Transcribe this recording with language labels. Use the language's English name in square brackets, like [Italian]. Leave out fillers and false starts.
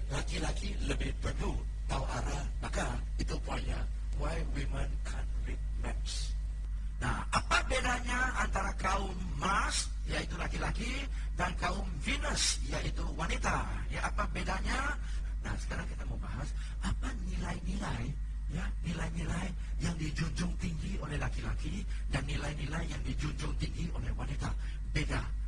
[Indonesian] laki-laki lebih perlu tahu arah, maka itu poinnya. [English] Why women can't read maps. [Indonesian] Nah, apa bedanya antara kaum Mars, yaitu laki-laki, dan kaum Venus, yaitu wanita? Ya, apa bedanya? Nah, sekarang kita mau bahas apa nilai-nilai, ya, nilai-nilai yang dijunjung tinggi oleh laki-laki dan nilai-nilai yang dijunjung tinggi oleh wanita. Beda.